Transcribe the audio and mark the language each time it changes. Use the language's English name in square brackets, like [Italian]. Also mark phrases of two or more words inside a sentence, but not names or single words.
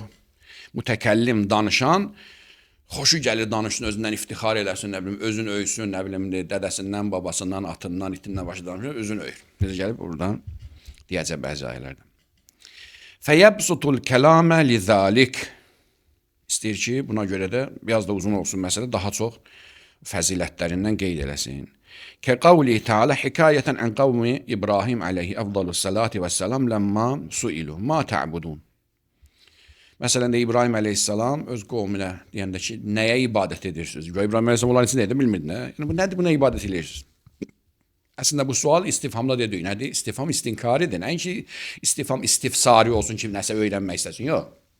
[Azerbaijani] Mütəkəllim, danışan, xoşu gəlir danışsın, özündən iftixar eləsin, nə bilim, özün öysün, nə bilim, dədəsindən, babasından, atından, itindən başı danışır, özün öyür. Necə gəlib buradan deyəcək bəzi ayələrdən. [Arabic] فيبسط الكلام لذلك. [Azerbaijani] İstəyir ki, buna görə də biraz da uzun olsun məsələ, daha çox fəzilətlərindən qeyd eləsin. [Arabic] كقوله تعالى حكاية عن قوم إبراهيم عليه أفضل الصلاة والسلام لما سئلوا ما تعبدون. [Azerbaijani] Məsələn də İbrahim əleyhissalam öz qovmuna deyəndə ki, nəyə ibadət edirsiniz? İbrahim əleyhissalam onların içində edə bilmirdi, nə? Yəni bu nədir, buna ibadət edirsiniz? Əslində bu sual istifhamda dedik, nədir? İstifham istinkaridir. Nəyin ki, istifham istifsari olsun ki, nəsə öyrənmək istəsin, yox.